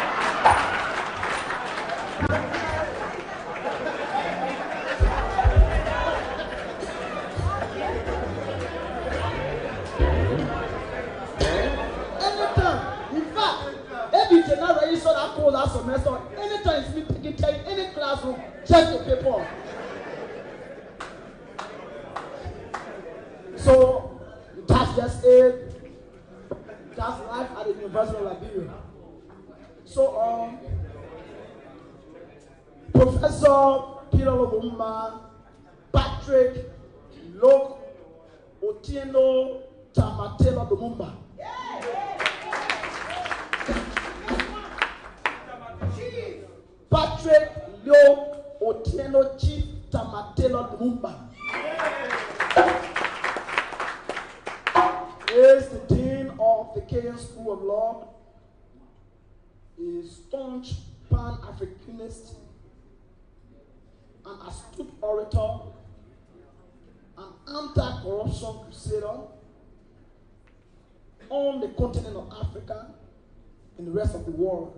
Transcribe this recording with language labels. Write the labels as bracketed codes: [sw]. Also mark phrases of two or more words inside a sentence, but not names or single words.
[en] If you not register that course that semester, anytime you speak, take it, any classroom, check the paper. So that's just it. That's life at the University of Liberia. So Professor Peter Lumumba, Patrick Lok Otieno Tamatelo Lumumba. Patrick Lok Otieno Chief Tamatelo Lumumba. Is the Dean of the Kenyan School of Law, a staunch Pan-Africanist, an astute orator, an anti-corruption crusader on the continent of Africa and the rest of the world.